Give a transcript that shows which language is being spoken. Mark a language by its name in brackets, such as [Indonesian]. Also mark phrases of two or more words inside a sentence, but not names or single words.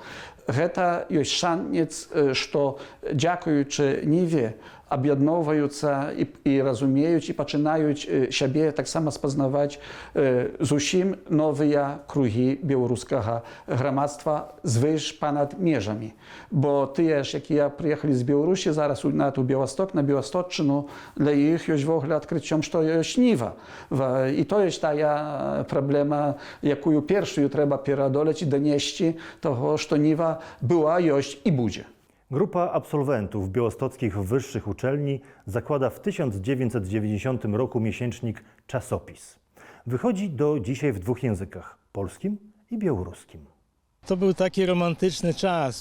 [Belarusian] Гэта ёсць шанец, што дзякуючы Ніве аб'ядноўваюцца і разумеюць і пачынаюць сябе таксама спазнаваць зусім новыя кругі беларускага грамадства звыш панад межамі. Бо тыя ж, якія прыехалі з Беларусі зараз на Беласток, на Беласточчыну, для іх ёсць вогуле адкрыццём, што ёсць Ніва. І то ёсць тая праблема, якую першую трэба пераадолець і данесці таго, што Ніва była, ёсць [Polish] i będzie. Grupa absolwentów białostockich wyższych uczelni zakłada w 1990 roku miesięcznik Czasopis. Wychodzi do dzisiaj w 2 językach, polskim i białoruskim. To był taki romantyczny czas.